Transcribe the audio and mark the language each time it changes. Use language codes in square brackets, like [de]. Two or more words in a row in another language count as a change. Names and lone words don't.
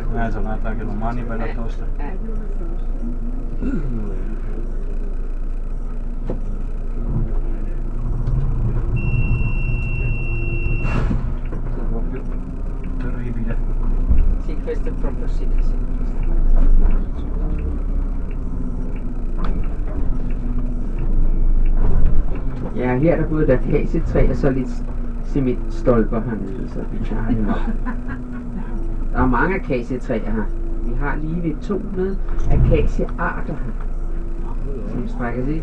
[it] Giornata anche domani, bella tosta. Proprio terribile. Sì, questo è proprio sì, sì. [da] Ja, her er der både et akacietræ og så lidt cementstolper hernede, så vi klarer det nok. Der er mange akacietræer her. Vi har lige ved 200 akaciearter her, som strækker sig.